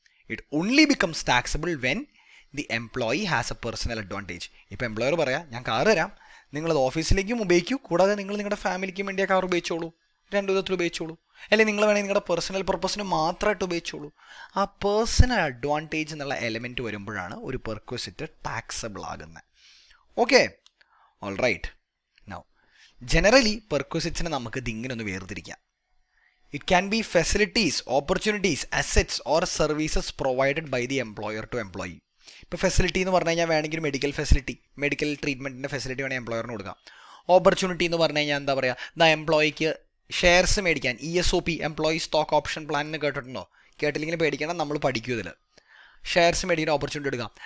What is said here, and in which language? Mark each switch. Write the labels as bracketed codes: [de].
[en] It only becomes taxable when the employee has a personal advantage. [ml] ഇപ്പോൾ employer പറയാം ഞാൻ car തരാം, നിങ്ങളത് ഓഫീസിലേക്കും ഉപയോഗിക്കൂ, കൂടാതെ നിങ്ങൾ നിങ്ങളുടെ ഫാമിലിക്കും വേണ്ടി ആ കാർ ഉപയോഗിച്ചോളൂ, 2 വിധത്തിൽ ഉപയോഗിച്ചോളൂ, അല്ലെങ്കിൽ നിങ്ങൾ വേണമെങ്കിൽ നിങ്ങളുടെ പേഴ്സണൽ പർപ്പസിന് മാത്രമായിട്ട് ഉപയോഗിച്ചോളൂ. ആ പേഴ്സണൽ അഡ്വാൻറ്റേജ് എന്നുള്ള എലമെൻറ്റ് വരുമ്പോഴാണ് ഒരു പെർക്വിസിറ്റ് ടാക്സബിൾ ആകുന്നത്. Okay, all right. Now generally പെർക്വിസിറ്റ്സിനെ നമുക്ക് ഇതിങ്ങനെ ഒന്ന് വേർതിരിക്കാം. [en] It can be facilities, opportunities, assets or services provided by the employer to employee. [ml] ഇപ്പോൾ ഫെസിലിറ്റി എന്ന് പറഞ്ഞു കഴിഞ്ഞാൽ വേണമെങ്കിൽ മെഡിക്കൽ ട്രീറ്റ്മെൻറ്റിൻ്റെ ഫെസിലിറ്റി വേണമെങ്കിൽ എംപ്ലോയറിന് കൊടുക്കാം. ഓപ്പർച്യൂണിറ്റി എന്ന് പറഞ്ഞു കഴിഞ്ഞാൽ എന്താ പറയുക, എംപ്ലോയിക്ക് ഷെയർസ് മേടിക്കാൻ ESOP, employee stock option plan എന്ന് കേട്ടിട്ടുണ്ടോ? കേട്ടില്ലെങ്കിൽ പേടിക്കണം, നമ്മൾ പഠിക്കും ഇതിൽ. ഷെയർസ് മേടിക്കാൻ ഓപ്പർച്യൂണിറ്റി എടുക്കാം.